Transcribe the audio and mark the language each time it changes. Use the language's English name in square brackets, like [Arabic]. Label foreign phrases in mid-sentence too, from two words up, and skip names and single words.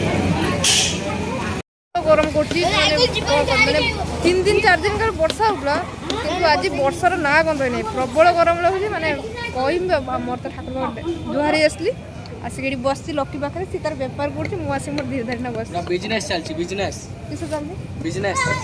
[Odia] ଗରମ କରୁଛି ମାନେ 3 ଦିନ 4 ଦିନ କାଳ ବର୍ଷା ହେଉଥିଲା କିନ୍ତୁ ଆଜି ବର୍ଷାର ନାଁ ଗନ୍ଧ ନାହିଁ ପ୍ରବଳ ଗରମ ଲାଗୁଛି ମାନେ କହିବି ମୋର ତ ଠାକୁର ଜୁହାରି ଆସିଲି ଆସିକି ଏଠି ବସିଛି ଲକି ପାଖରେ ସେ ତାର ବେପାର କରୁଛି ମୁଁ ଆସି ମୋର ଧୀରେ ଧୀରେ ବସିଛି ବିଜନେସ ଚାଲିଛି ବିଜନେସ କିସ ଚାଲିଛି बिजनेस